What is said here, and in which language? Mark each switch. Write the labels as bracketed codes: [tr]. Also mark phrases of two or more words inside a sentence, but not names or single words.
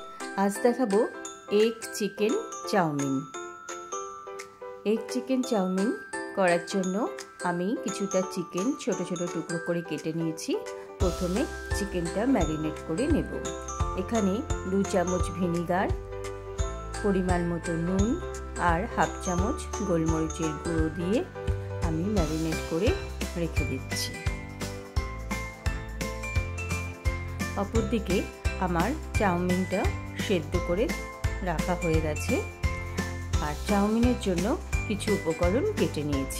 [bn] আজ দেখাবো [en] egg chicken chowmein. egg chicken chowmein [bn] করার জন্য আমি কিছুটা চিকেন ছোট ছোট টুকরো করে কেটে নিয়েছি। প্রথমে চিকেনটা ম্যারিনেট করে নেব। এখানে 2 চামচ ভিনিগার, পরিমাণ মতো নুন আর হাফ চামচ গোলমরিচের গুঁড়ো দিয়ে আমি ম্যারিনেট করে রেখে দিচ্ছি। অপরদিকে আমার চাউমিনটা সেদ্ধ করে রাখা হয়ে গেছে। আর চাউমিনের জন্য কিছু উপকরণ কেটে নিয়েছি।